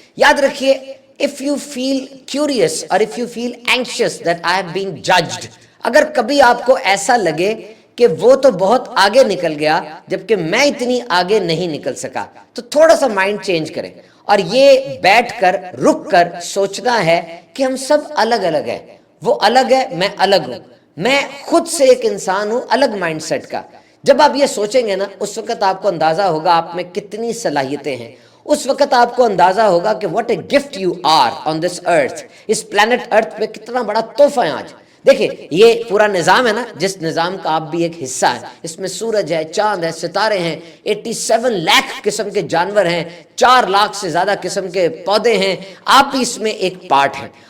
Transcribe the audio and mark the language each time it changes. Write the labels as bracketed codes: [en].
[ur] یاد رکھیے, [en] if you feel curious or if you feel anxious that I have been judged, [ur] اگر کبھی آپ کو ایسا لگے کہ وہ تو بہت آگے نکل گیا جبکہ میں اتنی آگے نہیں نکل سکا, تو تھوڑا سا مائنڈ چینج کریں اور یہ بیٹھ کر رک کر سوچنا ہے کہ ہم سب الگ الگ ہیں. وہ الگ ہے, میں الگ ہوں, میں خود سے ایک انسان ہوں الگ مائنڈ سیٹ کا. جب آپ یہ سوچیں گے نا, اس وقت آپ کو اندازہ ہوگا آپ میں کتنی صلاحیتیں ہیں. اس وقت آپ کو اندازہ ہوگا کہ [en] what a gift you are on this earth. [ur] اس plant ارتھ پہ کتنا بڑا تحفہ ہے آج. دیکھیں, یہ پورا نظام ہے نا, جس نظام کا آپ بھی ایک حصہ ہے. اس میں سورج ہے, چاند ہے, ستارے ہیں, 87 لاکھ قسم کے جانور ہیں, 4 لاکھ سے زیادہ قسم کے پودے ہیں, آپ بھی اس میں ایک پارٹ ہیں.